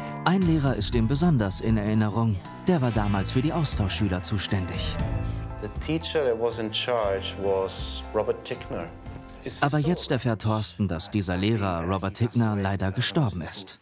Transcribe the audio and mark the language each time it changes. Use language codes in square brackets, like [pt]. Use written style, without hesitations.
[de] Ein Lehrer ist ihm besonders in Erinnerung. Der war damals für die Austauschschüler zuständig. [en] The teacher that was in charge was Robert Tickner. [de] Aber jetzt erfährt Thorsten, dass dieser Lehrer Robert Tickner leider gestorben ist.